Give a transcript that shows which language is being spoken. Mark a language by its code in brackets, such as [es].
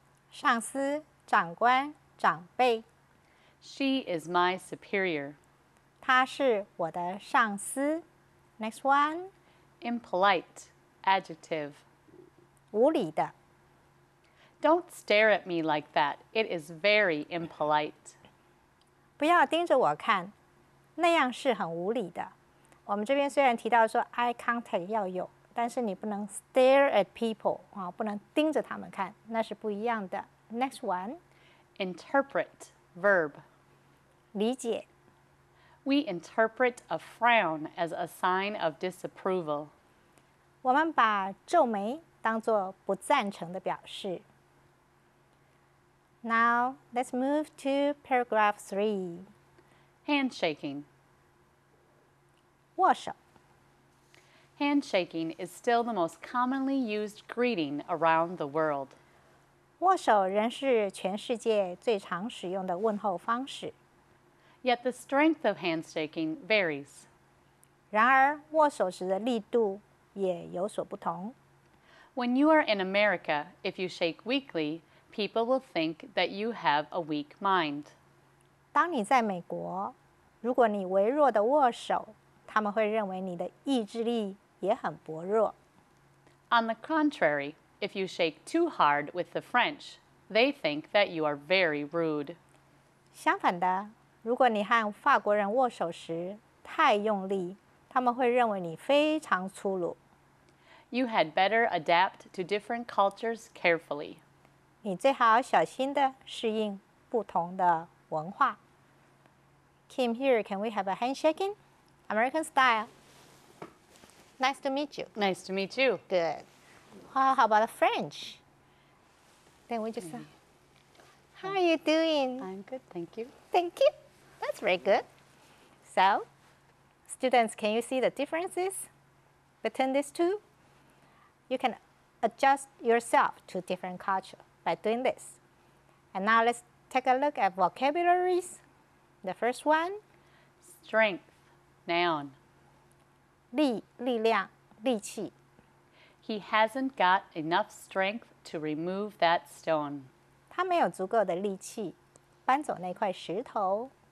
[zh] 上司、长官、长辈， [en] She is my superior. [zh] 他是我的上司。 [en] Next one. Impolite, adjective. [zh] 无理的。 [en] Don't stare at me like that. It is very impolite. [zh] 不要盯着我看，那样是很无理的。我们这边虽然提到说 eye contact 要有，但是你不能 [en] stare at people [zh] 啊，不能盯着他们看，那是不一样的。 [en] Next one. Interpret, verb. [zh] 理解。 [en] We interpret a frown as a sign of disapproval. [zh] 我们把皱眉当作不赞成的表示。 [en] Now, let's move to paragraph 3. Handshaking. [zh] 握手。 [en] Handshaking is still the most commonly used greeting around the world. [zh] 握手仍是全世界最常使用的问候方式。 [en] Yet the strength of handshaking varies. [zh] 然而，握手时的力度也有所不同。 [en] When you are in America, if you shake weakly, people will think that you have a weak mind. [zh] 当你在美国，如果你微弱的握手，他们会认为你的意志力也很薄弱。 [en] On the contrary, if you shake too hard with the French, they think that you are very rude. [zh] 相反的，如果你和法国人握手时太用力，他们会认为你非常粗鲁。 [en] You had better adapt to different cultures carefully. [zh] 你最好小心地适应不同的文化。 [en] Kim, here, can we have a handshaking? American style. Nice to meet you. Nice to meet you. Good. How about French? Then we just say, how are you doing? I'm good, thank you. Thank you. That's very good. So, students, can you see the differences between these two? You can adjust yourself to different culture by doing this. And now let's take a look at vocabularies. The first one, Strength, noun. [zh] 力量力气 [en] He hasn't got enough strength to remove that stone. [zh] 他没有足够的力气搬走那块石头。